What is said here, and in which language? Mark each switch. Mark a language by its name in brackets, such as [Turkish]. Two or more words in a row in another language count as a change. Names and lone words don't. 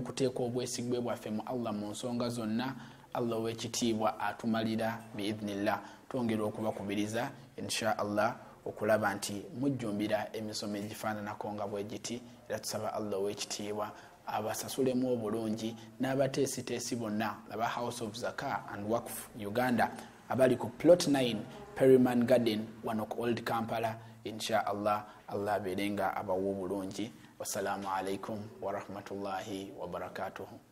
[Ganda] okuteeka obwesigwe bwaffe mu Allah mu nsonga zonna Allah ow'ekitiibwa atumalira biidhnillah twongera okubakubiriza [Arabic] إن شاء الله [Ganda] okulaba nti mujjumbira emisomo egifaananako nga bwe giti era tusaba Allah ow'ekitiibwa abasasulemu obulungi n'abateesiteesi bonna aba House of Zakah and Waqf Uganda abali ku plot 9 Perryman Garden wano ku Old Kampala [Arabic] إن شاء الله [Ganda] abeerenga abawa obulungi. [Arabic] والسلام عليكم ورحمة الله وبركاته.